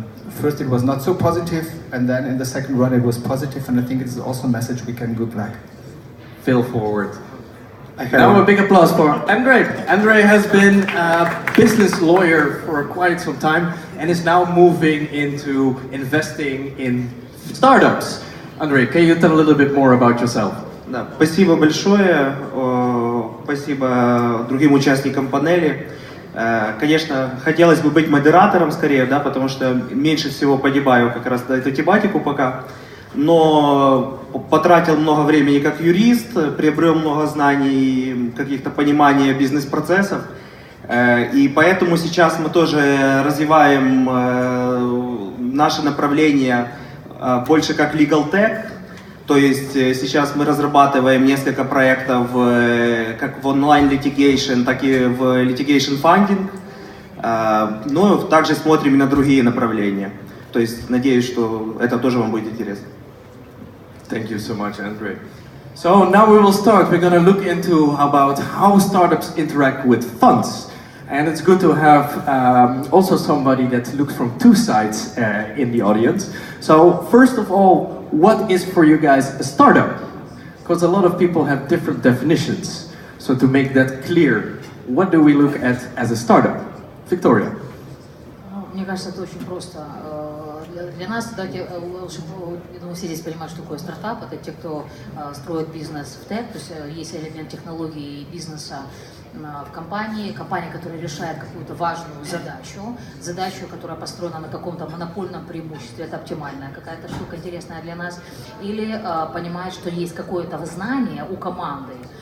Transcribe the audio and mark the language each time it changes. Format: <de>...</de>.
<en>First it was not so positive, and then in the second run it was positive, and I think it's also a message we can give back. Fail forward. Now a big applause for Andrei. Andrei has been a business lawyer for quite some time and is now moving into investing in startups. Andrei, can you tell a little bit more about yourself?</en> <ru>Да, спасибо большое, спасибо другим участникам панели. Конечно, хотелось бы быть модератором скорее, да, потому что меньше всего погибаю как раз на эту тематику пока. Но потратил много времени как юрист, приобрел много знаний, каких-то понимания бизнес-процессов. И поэтому сейчас мы тоже развиваем наше направление больше как legal tech. То есть сейчас мы разрабатываем несколько проектов как в онлайн litigation, так и в litigation funding. Но также смотрим и на другие направления. То есть надеюсь, что это тоже вам будет интересно.</ru> <en>Thank you so much, Andrei. So now we will start. We're going to look into about how startups interact with funds. And it's good to have also somebody that looks from two sides in the audience. So first of all, what is for you guys a startup? Because a lot of people have different definitions. So to make that clear, what do we look at as a startup? Victoria.</en> <ru>Мне кажется, это очень просто. Для нас, давайте, я думаю, все здесь понимают, что такое стартап. Это те, кто строит бизнес в тег, то есть есть элемент технологии и бизнеса в компании, которая решает какую-то важную задачу, которая построена на каком-то монопольном преимуществе, это оптимальная какая-то штука интересная для нас, или понимает, что есть какое-то знание у команды,</ru>